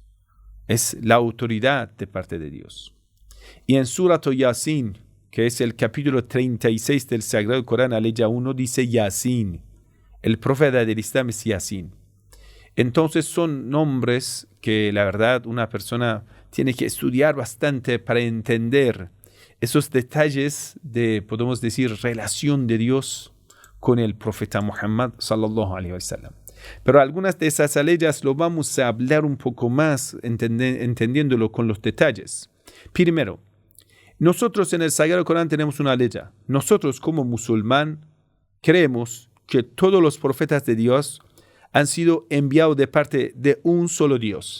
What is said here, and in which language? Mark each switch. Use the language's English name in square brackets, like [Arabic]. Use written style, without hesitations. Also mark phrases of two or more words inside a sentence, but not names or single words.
[Spanish] Es la autoridad de parte de Dios. Y en Surat Yasin, que es el capítulo 36 del Sagrado Corán, aleya 1, dice Yasin. El profeta del Islam es Yasin. Entonces son nombres que la verdad una persona tiene que estudiar bastante para entender esos detalles de, podemos decir, relación de Dios con el profeta Muhammad [Arabic] صلى الله عليه وسلم. [Spanish] Pero algunas de esas aleyas lo vamos a hablar un poco más entendiéndolo con los detalles. Primero, nosotros en el Sagrado Corán tenemos una aleya. Nosotros como musulmán creemos que todos los profetas de Dios han sido enviados de parte de un solo Dios.